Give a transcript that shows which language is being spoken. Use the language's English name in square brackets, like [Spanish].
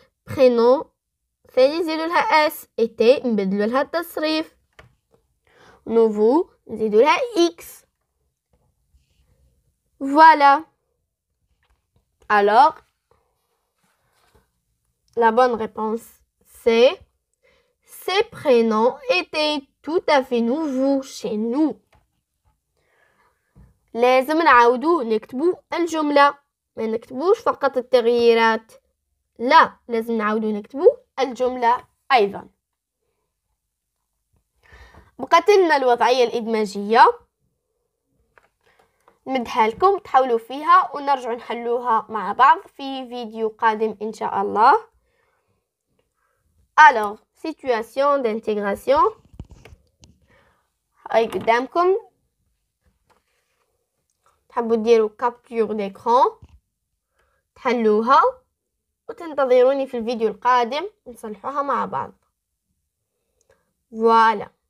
[Arabic] prénom ثاني نزيدو لها اس. était نبدلو لها التصريف. nouveau نزيدو لها X. [French] Voilà. Alors, la bonne réponse c'est ces prénoms étaient tout à fait nouveaux chez nous. [Arabic] لازم نعاودو نكتبو الجملة، ما نكتبوش فقط التغييرات، لا لازم نعاودو نكتبو الجملة أيضا. بقت لنا الوضعية الإدماجية. نمدها لكم تحاولوا فيها ونرجع نحلوها مع بعض في فيديو قادم إن شاء الله. [French] Alors, situation d'intégration. [Arabic] هاي قدامكم، تحبوا ديروا capture d'écran تحلوها وتنتظروني في الفيديو القادم نصلحوها مع بعض. [French] Voilà.